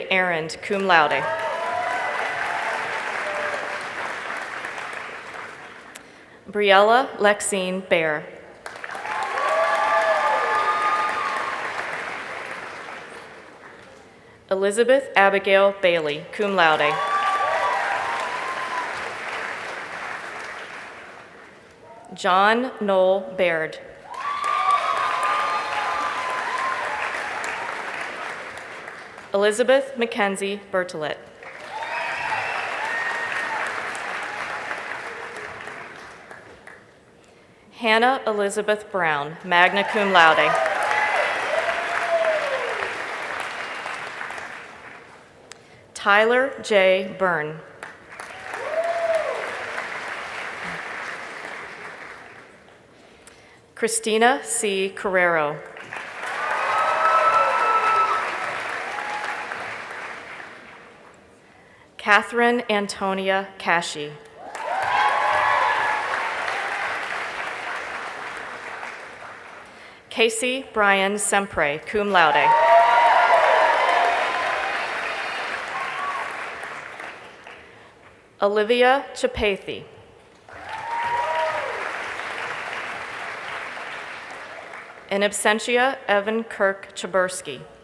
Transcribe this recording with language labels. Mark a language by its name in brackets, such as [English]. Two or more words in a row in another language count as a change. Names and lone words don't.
[English] Arend, [Latin] cum laude. [English] Briella Lexine Bear. Elizabeth Abigail Bailey, [Latin] cum laude. [English] John Noel Baird. Elizabeth Mackenzie Bertolet. Hannah Elizabeth Brown, [Latin] magna cum laude. [English] Tyler J. Byrne. Christina C. Carrero. Catherine Antonia Cashy. Casey Brian Sempre, [Latin] cum laude. [English] Olivia Chapathi. [Latin] In absentia, [English] Evan Kirk Chabursky.